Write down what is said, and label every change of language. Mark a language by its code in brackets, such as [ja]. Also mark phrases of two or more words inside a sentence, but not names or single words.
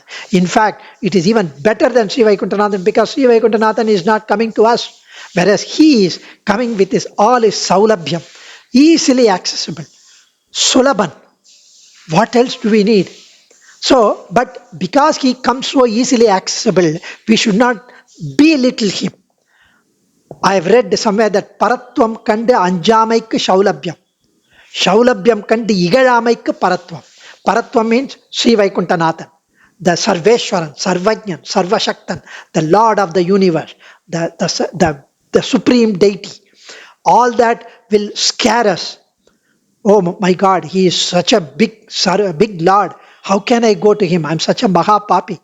[en] In fact, it is even better than Sri Vaikuntanathan, because Sri Vaikuntanathan is not coming to us, whereas he is coming with all his saulabhyam, easily accessible, sulaban. What else do we need? So, but because he comes so easily accessible, we should not belittle him. I have read somewhere that [ta] பரத்வம் கண்டு அஞ்சாமைக்கு சௌலப்யம். சௌலப்யம் கண்டு இகழாமைக்கு பரத்வம். [en] Paratvam means Sri Vaikuntanathan, the Sarveshwaran, Sarvajnan, Sarvashaktan, the Lord of the universe, the supreme deity. All that will scare us. Oh my God, he is such a big Lord. How can I go to him? I'm such a Mahapapi.